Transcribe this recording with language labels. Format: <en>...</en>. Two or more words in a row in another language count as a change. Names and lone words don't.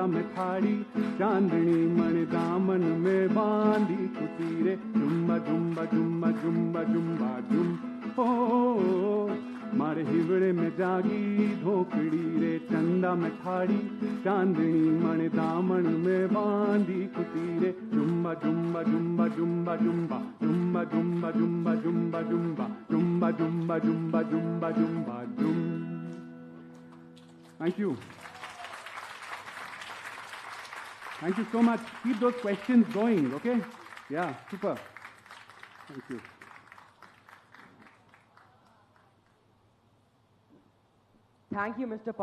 <raj>में थाड़ी, चांदनी मन दामन में बांधी खुशी रे जुम्बा जुम्बा जुम्बा जुम्बा जुम्बा जुम ओ, मारे हिवड़े में जागी धोकड़ी रे चंदा में थाड़ी, चांदनी मन दामन में बांधी खुशी रे जुम्बा जुम्बा जुम्बा जुम्बा जुम्बा जुम्बा जुम्बा जुम्बा जुम्बा जुम्बा जुम्बा जुम्बा जुम्बा जुम्बा जुम्बा जुम।</raj> <en>Thank you. Thank you so much. Keep those questions going, okay? Yeah, super. Thank you. Thank you, Mr.</en>